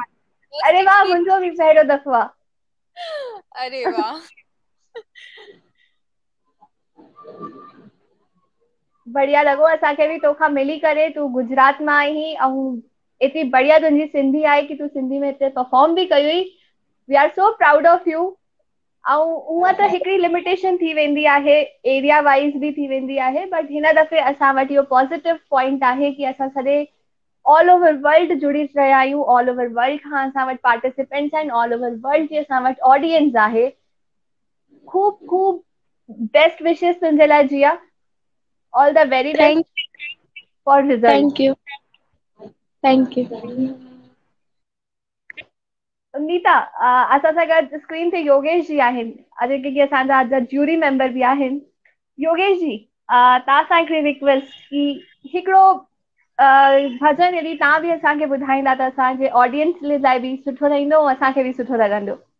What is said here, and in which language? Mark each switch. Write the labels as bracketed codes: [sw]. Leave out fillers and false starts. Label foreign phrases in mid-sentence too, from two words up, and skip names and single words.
[sd] अरे वाह, मुंहिंजो बि पहिरियों दफ़ो आहे। अरे वाह। बढ़िया लॻो असांखे बि तोखां मिली करे। तूं गुजरात मां आई ऐं एतिरी बढ़िया तुंहिंजी सिंधी आहे कि तूं सिंधी में हिते परफॉर्म बि कई हुई। [en] we are so proud of you. [sd] ऐं हूअं त हिकिड़ी लिमिटेशन थी वेंदी आहे, [en] area wise [sd] बि थी वेंदी आहे, बट हिन दफ़े असां वटि इहो [en] positive point [sd] आहे कि असां सॼे [en] all over world [sd] जुड़ी रहिया आहियूं। [en] all over world [sd] खां असां वटि पार्टिसिपेंट्स आहिनि, [en] all over world [sd] जी असां वटि ऑडियंस आहे। खूब खूब [en] best wishes [sd] तुंहिंजे लाइ जिया। [en] all the very best for result. thank you. [sd] नीता, असां सां गॾु स्क्रीन ते योगेश जी आहिनि, जेके असांजा अॼु [en] jury member [sd] बि आहिनि। योगेश जी, तव्हां सां हिकिड़ी रिक्वेस्ट कि हिकिड़ो भॼन यदि तव्हां बि असांखे ॿुधाईंदा त असांजे ऑडियंस लाइ बि सुठो रहंदो ऐं असांखे बि सुठो लॻंदो।